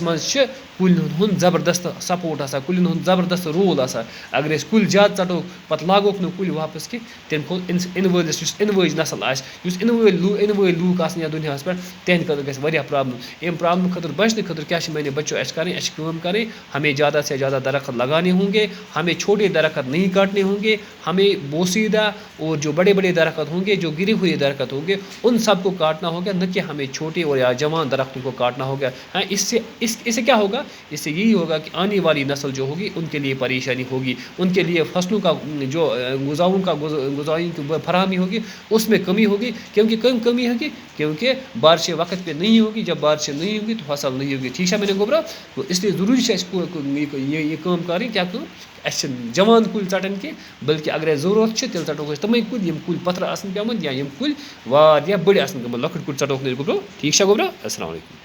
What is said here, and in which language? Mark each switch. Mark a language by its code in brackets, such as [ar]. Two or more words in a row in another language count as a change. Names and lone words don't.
[ks] منٛز چھِ کُلٮ۪ن ہُنٛد زبردست سپوٹ آسان کُلٮ۪ن ہُنٛد زبردست رول آسان اگر أسۍ کُلۍ زیادٕ ژٹو پَتہٕ لاگوکھ نہٕ کُلۍ واپس کینٛہہ تمہِ کھۄتہٕ اِنہٕ وٲلِس یُس اِنہٕ وٲج نسل آسہِ یُس اِنہٕ وٲلۍ لوٗکھ آسن یا دُنیاہَس پٮ۪ٹھ تِہنٛدِ خٲطرٕ گژھِ واریاہ پرابلم امہِ پرابلم خٲطرٕ بچنہٕ خٲطرٕ کیٛاہ چھِ میٛانہِ بچو اَسہِ کَرٕنۍ اَسہِ چھِ کٲم کَرٕنۍ [ur] ہمیں زیادہ سے زیادہ درخت لگانے ہوں گے ہمیں چھوٹے درخت نہیں کاٹنے ہوں گے ہمیں بوسیدہ اور جو بڑے بڑے درخت ہوں گے جو گرے ہوئے درخت ہوں گے ان سب کو کاٹنا ہوگا نہ کہ ہمیں چھوٹے اور یا جوان درختوں کو کاٹنا ہوگا ہاں اس سے کیا ہوگا اس سے یہی ہوگا کہ آنے والی نسل جو ہوگی ان کے لیے پریشانی ہوگی ان کے لیے فصلوں کا جو غذاؤں کی فراہمی ہوگی اس میں کمی ہوگی کیونکہ کمی ہوگی کیونکہ بارشیں وقت پہ نہیں ہوگی جب بارشیں نہیں ہوگی تو فصل نہیں ہوگی ٹھیک ہے میں نے گوبرا تو اس لیے ضروری ہے یہ کام کریں کیا کام [ks] اَسہِ چھِنہٕ جوان کُلۍ ژٹٕنۍ کینٛہہ بلکہِ اگر اَسہِ ضروٗرت چھِ تیٚلہِ ژٹوکھ أسۍ تِمَے کُلۍ یِم کُلۍ پَتھر آسَن پیٚمٕتۍ یا یِم کُلۍ واریاہ بٔڑۍ آسَن گٔمٕتۍ لۄکٕٹۍ کُلۍ ژٹوکھ نہٕ أسۍ گوبرو ٹھیٖک چھا گوبرو السلام علیکُم